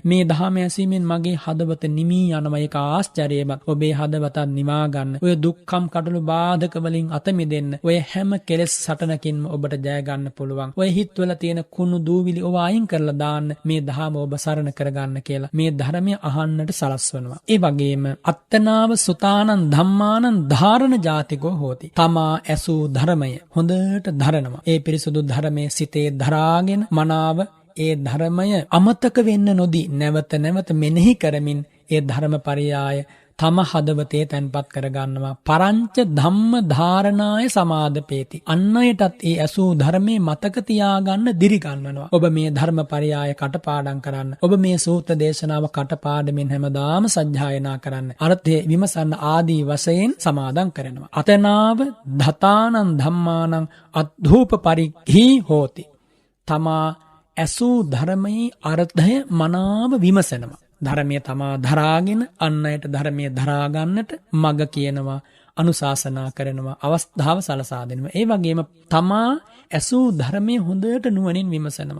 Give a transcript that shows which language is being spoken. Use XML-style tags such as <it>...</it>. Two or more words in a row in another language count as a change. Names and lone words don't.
<si>මේ ධහම ඇසීමෙන් මගේ හදවත නිමී යනවා. ඒක ආශ්චර්යවත්. ඔබේ හදවතත් නිවා ගන්න. ඔය දුක්ඛම් කටළු බාධක වලින් අත මිදෙන්න. ඔය හැම කෙලෙස් සටනකින්ම ඔබට ජය ගන්න පුළුවන්. ඔය හිතවල තියෙන කුණු දූවිලි ඔව අයින් කරලා දාන්න. මේ ධහම ඔබ සරණ කරගන්න කියලා මේ ධර්මය අහන්නට සලස්වනවා.</si> <pi>ඒ වගේම අත්තනාව සුතානං ධම්මානං ධාරණ ජාතිකෝ හෝති.</pi> <si>තමා ඇසූ ධර්මය හොඳට ධරනවා. ඒ පිරිසුදු ධර්මයේ සිතේ දරාගෙන මනාව ඒ ධර්මය අමතක වෙන්න නොදී නැවත නැවත මෙනෙහි කරමින් ඒ ධර්ම පරයාය තම හදවතේ තැන්පත් කරගන්නවා.</si> <pi>පරංච ධම්ම ධාරණාය සමාදපේති.</pi> <si>අන් අයටත් ඒ ඇසූ ධර්මයේ මතක තියාගන්න දිරි ගන්වනවා. ඔබ මේ ධර්මපරියාය කටපාඩම් කරන්න. ඔබ මේ සූත්‍ර දේශනාව කටපාඩමින් හැමදාම සජ්ජායනා කරන්න. අර්ථය විමසන්න ආදී වශයෙන් සමාදන් කරනවා.</si> <pi>අතනාව ධතානං ධම්මානං අද්ධූප පරිග්හි හෝති.</pi> <si>තමා ඇසූ ධර්මයේ අර්ථය මනාව විමසනවා. ධර්මයේ තමා දරාගෙන අන් අයට ධර්මයේ දරා ගන්නට මඟ කියනවා, අනුශාසනා කරනවා, අවස්ථාව සලසා දෙනවා. ඒ වගේම තමා ඇසූ ධර්මයේ හොඳට නුවණින් විමසනවා.</si>